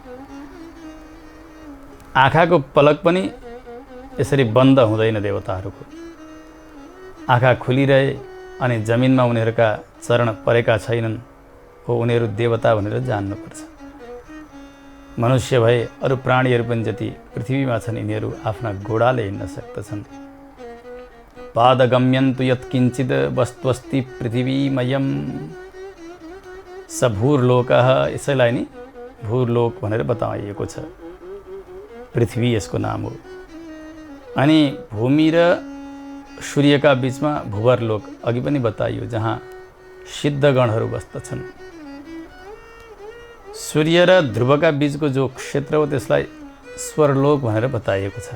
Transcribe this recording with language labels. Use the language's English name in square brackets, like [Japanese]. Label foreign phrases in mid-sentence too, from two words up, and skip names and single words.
[Nepali] आँखाको पलक पनि यसरी बन्द हुँदैन देवताहरूको। आँखा खुलिरहे अनि जमिनमा उनीहरूका चरण परेका छैनन्, हो उनीहरू देवता भनेर जान्नुपर्छ। मनुष्य भए अरू प्राणीहरू पनि जति पृथ्वीमा छन् यिनीहरू आफ्ना घोडाले हिँड्न सक्दछन्। [Sanskrit] पादगम्यन्तु यत्किञ्चित् वस्त्वस्ति पृथिवीमयम् स भूर्लोकः। [Nepali] यसैलाई नि भूर्लोक भनेर बताइएको छ। पृथ्वी यसको नाम हो। अनि भूमि र सूर्यका बीचमा भूवर्लोक अघि पनि बताइयो, जहाँ सिद्धगणहरू बस्दछन्। सूर्य र ध्रुवका बीचको जो क्षेत्र हो त्यसलाई स्वर्लोक भनेर बताइएको छ।